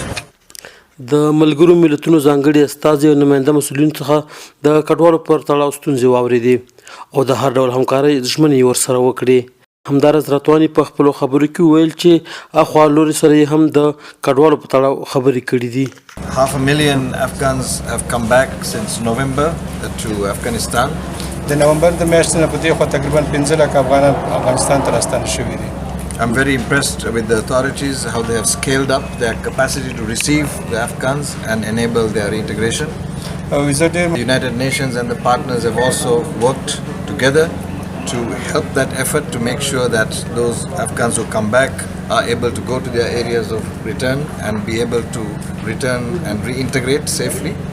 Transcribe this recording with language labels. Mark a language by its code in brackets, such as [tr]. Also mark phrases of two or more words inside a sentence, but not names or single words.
[ps] د ملګرو ملتونو ځانګړي استازي او نماینده مسؤلینو څخه د کډوالو پر تړاو ستونزې واورېدې او د هر ډول همکارۍ ژمنې یې ورسره وکړې. همداراز رتواني په خپلو خبرو کې وویل چې اخوا لوري سره یې هم د کډوالو په تړاو خبرې کړې دي. [en] 500,000 Afghans have come back since November to Afghanistan. [ps] د نومبر د میاشتې نه په دې خوا تقریبا 15 لکه افغانان افغانستان ته راستانه شوي دي. [en] I'm very impressed with the authorities, how they have scaled up their capacity to receive the Afghans and enable their integration. The United Nations and the partners have also worked together to help that effort to make sure that those Afghans who come back are able to go to their areas of return and be able to return and reintegrate safely.